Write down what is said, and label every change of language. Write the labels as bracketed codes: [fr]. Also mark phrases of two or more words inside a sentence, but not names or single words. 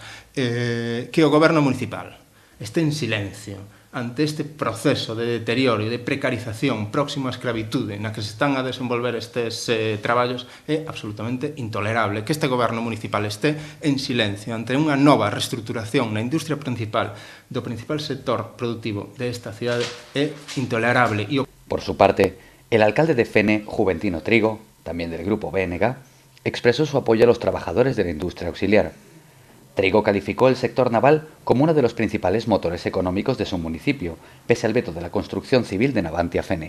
[gl] Que o goberno municipal este en silencio ante este proceso de deterioro e de precarización próximo á escravitude na que se están a desenvolver estes traballos é absolutamente intolerable. Que este goberno municipal este en silencio ante unha nova reestruturación na industria principal do principal sector productivo desta cidade é intolerable. [es] Por su parte, el alcalde de Fene, Juventino Trigo, también del grupo BNG, expresó su apoyo a los trabajadores de la industria auxiliar. Trigo calificó el sector naval como uno de los principales motores económicos de su municipio, pese al veto de la construcción civil de Navantia-Fene.